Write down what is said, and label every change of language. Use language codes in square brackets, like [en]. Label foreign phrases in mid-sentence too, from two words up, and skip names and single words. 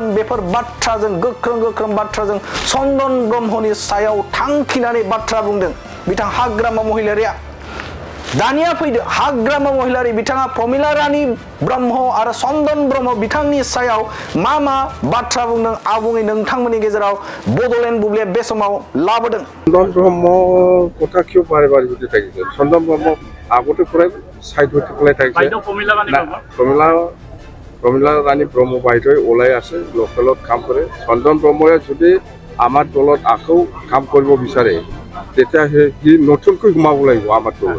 [brx] बेफोर बाथ्राजों गोख्रों बाथ्राजों चन्दन ब्रह्मनि सायाव थांखिनानै बाथ्रा बुंदों बिथां हाग्रामा महिलारिया। दानिया फैदो हाग्रामा महिलारि बिथाङा प्रमिला रानी ब्रह्म आरो चन्दन ब्रह्म बिथांनि सायाव मा बाथ्रा बुंदों आबुङै नोंथांमोननि गेजेराव बड'लेण्ड बुब्लिया बे समाव लाबोदों। [as] চন্দন ব্ৰহ্ম কথা কিয় বাৰে বাৰে বুজি থাকিছে? চন্দন ব্ৰহ্ম আগতে পৰাই সাইড হতে পেলাই থাকিছে। প্ৰমিলা ৰাণী ব্ৰহ্ম বাইদেউ ওলাই আছে, লোকেলত কাম কৰে। চন্দন ব্ৰহ্ময়ে যদি আমাৰ দলত আকৌ কাম কৰিব বিচাৰে তেতিয়া সি নতুনকৈ সোমাব লাগিব আমাৰ দলত।